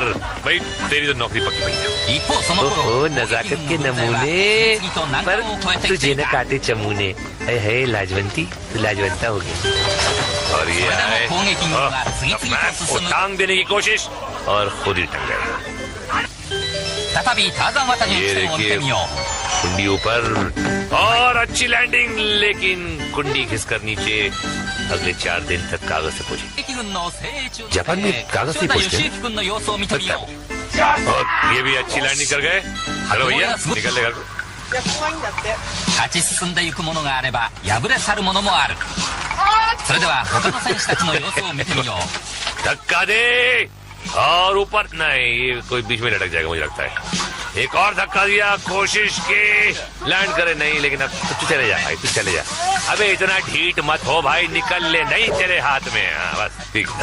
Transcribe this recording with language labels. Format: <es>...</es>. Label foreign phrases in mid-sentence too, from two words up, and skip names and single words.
<hi>भाई तेरी तो नौकरी पक्की पड़ी है। ओहो, नजाकत के नमूने पर तुझे न काटे चमूने। है लाजवंती, तू लाजवंता हो गई। और ये गए टांग देने की कोशिश और खुद ही टंग गए।</hi> <ja>再びターザン渡りの起点を見てみよう。</ja> <hi>कुंडी ऊपर और अच्छी लैंडिंग, लेकिन कुंडी खिसकर नीचे। अगले 4 दिन तक कागज से पूछे। जापान में कागज से पूछते हैं। और ये भी अच्छी लैंडिंग कर गए। हेलो भैया, निकल ले घर को।</hi> <ja>勝ち進んでいくものがあれば敗れ去るものもある。それでは他の選手たちの様子を見てみよう。</ja> <hi>धक्का दे और ऊपर नहीं, ये कोई बीच में लटक जाएगा मुझे लगता है। एक और धक्का दिया, कोशिश की लैंड करे नहीं, लेकिन अब तू चले जा भाई, तू चले जा। अबे इतना ढीठ मत हो भाई, निकल ले, नहीं तेरे हाथ में। बस ठीक था।</hi>